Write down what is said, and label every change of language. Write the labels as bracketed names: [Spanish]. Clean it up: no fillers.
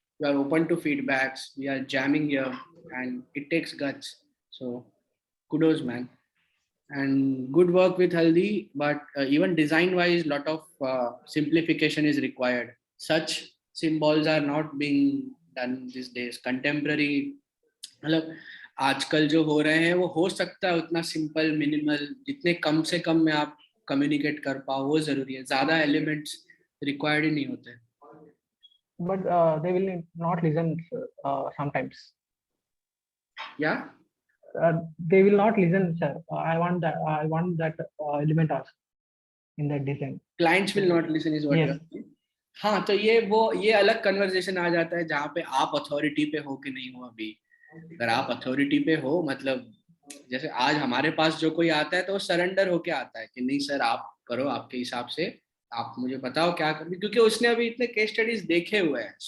[English] You are open to feedbacks. We are jamming here, and it takes guts. So, kudos, man. And good work with Haldi. But even design-wise, lot of simplification is required. Such symbols are not being done these days. [Hindi] Contemporary, मतलब आजकल जो हो रहे हैं वो हो सकता है उतना सिंपल, मिनिमल, जितने कम से कम में आप कम्युनिकेट कर पाओ वो जरूरी है. ज्यादा एलिमेंट्स रिक्वायर्ड ही नहीं होते. [English] But they will not listen sometimes. Yeah. They will not listen, sir. I want that element also in that design. Clients will not listen is what Yes. you're saying. [Hindi] हाँ, तो ये अलग conversation आ जाता है जहाँ पे आप अथॉरिटी पे हो कि नहीं हो. अभी अगर आप अथॉरिटी पे हो, मतलब जैसे आज हमारे पास जो कोई आता है तो वो सरेंडर होके आता है कि नहीं सर आप करो आपके हिसाब से, आप मुझे बताओ क्या करना, क्योंकि उसने अभी इतने केस स्टडीज देखे हुए हैं.